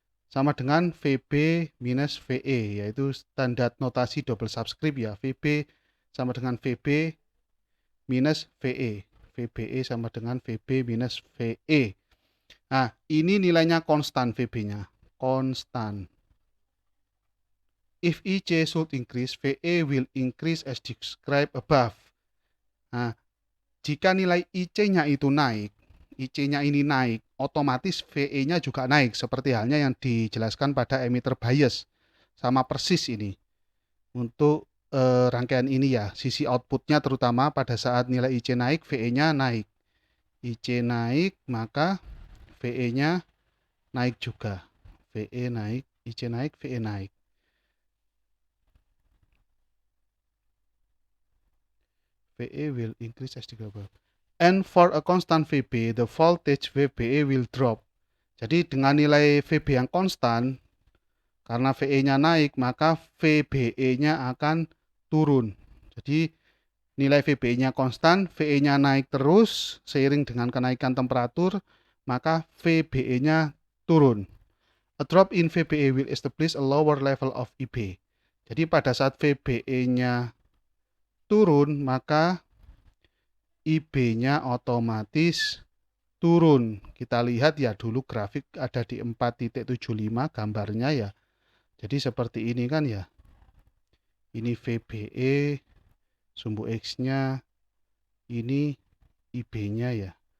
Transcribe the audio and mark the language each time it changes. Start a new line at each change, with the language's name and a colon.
Indonesian: Sama dengan VB minus VE, yaitu standar notasi double subscript ya. VB sama dengan VB minus VE. VBE sama dengan VB minus VE. Nah, ini nilainya konstan VB-nya. Konstan.
English: If IC should increase, VE will increase as described above.
Indonesian: Nah, jika nilai IC-nya itu naik, IC-nya ini naik, otomatis VE-nya juga naik, seperti halnya yang dijelaskan pada emitter bias. Sama persis ini. Untuk rangkaian ini ya, sisi outputnya terutama pada saat nilai IC naik, VE-nya naik. IC naik, maka VE-nya naik juga. VE naik, IC naik, VE naik.
English: VE will increase as described. And for a constant VB, the voltage VBE will drop.
Indonesian: Jadi dengan nilai VB yang konstan, karena VE-nya naik, maka VBE-nya akan turun. Jadi nilai VBE-nya konstan, VE-nya naik terus seiring dengan kenaikan temperatur, maka VBE-nya turun.
English: A drop in VBE will establish a lower level of IB.
Indonesian: Jadi pada saat VBE-nya turun, maka IB-nya otomatis turun. Kita lihat ya dulu grafik ada di 4.75 gambarnya ya. Jadi seperti ini kan ya. Ini VBE, sumbu X-nya, ini IB-nya ya.